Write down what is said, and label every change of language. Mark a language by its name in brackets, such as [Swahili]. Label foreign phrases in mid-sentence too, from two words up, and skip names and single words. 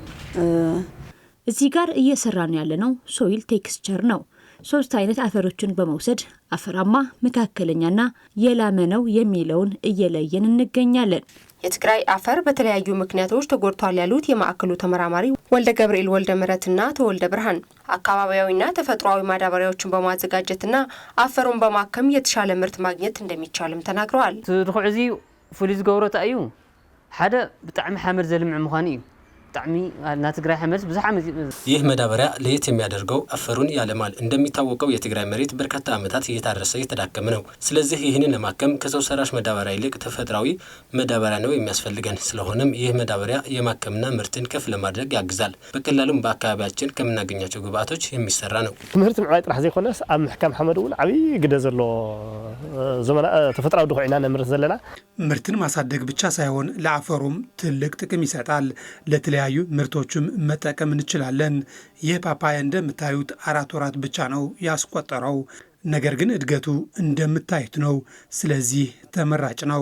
[Amharic] እዚህ ጋር እየሰራን ያለነው [English] soil texture [Amharic] ነው። 3 አይነት አፈሮችን በመውሰድ አፈራማ፣ መካከለኛና የላመ ነው የሚለውን እየለየን እንገኛለን። የትግራይ አፈር በተለያዩ ምክንያቶች ተጎድቷል ያሉት የማዕከሉ ተመራማሪ ወልደ ገብርኤል ወልደ ምረትና ተወልደ ብርሃን አካባቢያዊና ተፈጥሯዊ ማዳበሪያዎችን በማዘጋጀትና አፈሩን በማከም የተሻለ ምርት ማግኘት እንደሚቻልም ተናግረዋል። [Tigrinya] ትርኩዕዚ ፍሉይ ዝገብሮ እዩ ሓደ ብጣዕሚ ሓመድ ዘልምዕ ምዃኑ እዩ። [Amharic] ይህ ማዳበሪያ ለየት የሚያደርገው አፈሩን ያለማል። እንደሚታወቀው የትግራይ መሬት በርካታ ዓመታት እየታረሰ የተዳከመ ነው። ስለዚህ ይህንን ለማከም ከሰው ሰራሽ ማዳበሪያ ይልቅ ተፈጥሯዊ ማዳበሪያ ነው የሚያስፈልገን። ስለሆነም ይህ ማዳበሪያ የማከምና ምርትን ከፍ ለማድረግ ያግዛል። በቀላሉም በአካባቢያችን ከምናገኛቸው ግብአቶች የሚሰራ ነው። [Tigrinya] ትምህርት ምዕባይ ጥራሕ ዘይኮነስ ኣብ ምሕካም ሓመድ እውን ዓብይ ግደ ዘሎ ዘመና ተፈጥሯዊ ድኹዕና ነምርት ዘለና [Amharic] ምርትን ማሳደግ ብቻ ሳይሆን ለአፈሩም ትልቅ ጥቅም ይሰጣል። ለተለያዩ ምርቶችም መጠቀም እንችላለን። ይህ ፓፓያ እንደምታዩት 4 ወራት ብቻ ነው ያስቆጠረው። ነገር ግን እድገቱ እንደምታዩት ነው። ስለዚህ ተመራጭ ነው።